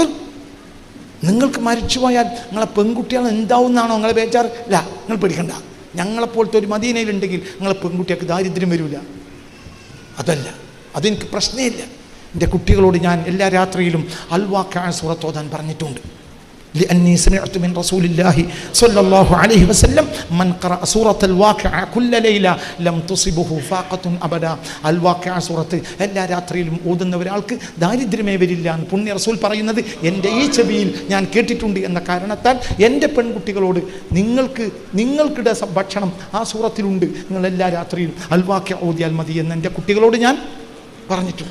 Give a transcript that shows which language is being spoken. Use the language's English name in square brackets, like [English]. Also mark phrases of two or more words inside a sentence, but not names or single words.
[Malayalam] നിങ്ങൾക്ക് മരിച്ചു പോയാൽ നിങ്ങളെ പെൺകുട്ടികൾ എന്താവുന്നാണോ നിങ്ങളെ ബേജാറ്? ഇല്ല, നിങ്ങൾ പേടിക്കണ്ട. ഞങ്ങളെപ്പോലത്തെ ഒരു മദീനയിലുണ്ടെങ്കിൽ നിങ്ങളെ പെൺകുട്ടികൾക്ക് ദാരിദ്ര്യം വരില്ല. അതല്ല, അതെനിക്ക് പ്രശ്നമില്ല. എൻ്റെ കുട്ടികളോട് ഞാൻ എല്ലാ രാത്രിയിലും അൽ-വാഖിഅ സൂറത്ത് ഓതാൻ പറഞ്ഞിട്ടുണ്ട്. [Arabic] لأني سمعت من رسول الله صلى الله عليه وسلم من قرأ سورة الواقعة كل ليلة لم تصبه فاقة أبدا. [Malayalam] الواقعة സൂറത്ത് എല്ലാ രാത്രിയിലും ഓതുന്ന ഒരാൾക്ക് ദാരിദ്ര്യമേ വരില്ല എന്ന് പുണ്യ റസൂൽ പറയുന്നത് എൻ്റെ ഈ ചെവിയിൽ ഞാൻ കേട്ടിട്ടുണ്ട്. എന്ന കാരണത്താൽ എൻ്റെ പെൺകുട്ടികളോട് നിങ്ങൾക്കിടെ ഭക്ഷണം ആ സൂറത്തിലുണ്ട്, നിങ്ങൾ എല്ലാ രാത്രിയിലും അൽ-വാഖിഅ ഓതിയാൽ മതി എന്ന് എൻ്റെ കുട്ടികളോട് ഞാൻ പറഞ്ഞിട്ടുണ്ട്.